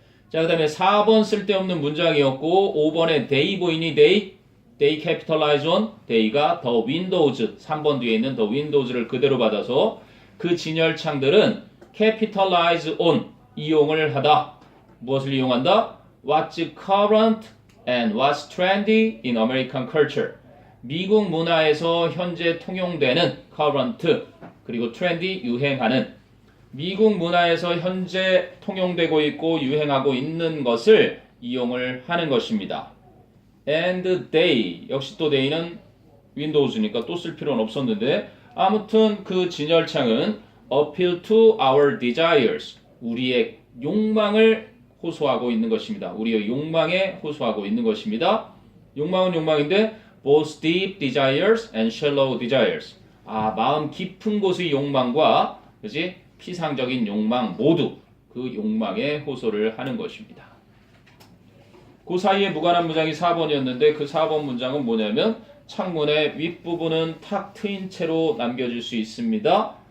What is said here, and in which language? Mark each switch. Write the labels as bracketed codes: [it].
[ko] 자, 그 다음에 4번 쓸데없는 문장이었고 5번에 they 보이니 [en] they capitalize on, [ko] they가 [en] the windows, [ko] 3번 뒤에 있는 the windows를 그대로 받아서 그 진열창들은 [en] capitalize on, [ko] 이용을 하다. 무엇을 이용한다? [en] What's current and what's trendy in American culture. [ko] 미국 문화에서 현재 통용되는 current, 그리고 trendy, 유행하는. 미국 문화에서 현재 통용되고 있고 유행하고 있는 것을 이용을 하는 것입니다. [en] And they, [ko] 역시 또 they는 Windows니까 또 쓸 필요는 없었는데 아무튼 그 진열창은 [en] appeal to our desires, [ko] 우리의 욕망을 호소하고 있는 것입니다. 우리의 욕망에 호소하고 있는 것입니다. 욕망은 욕망인데 [en] both deep desires and shallow desires. [ko] 마음 깊은 곳의 욕망과 그지 피상적인 욕망 모두 그 욕망에 호소를 하는 것입니다. 그 사이에 무관한 문장이 4번이었는데 그 4번 문장은 뭐냐면 창문의 윗부분은 탁 트인 채로 남겨질 수 있습니다.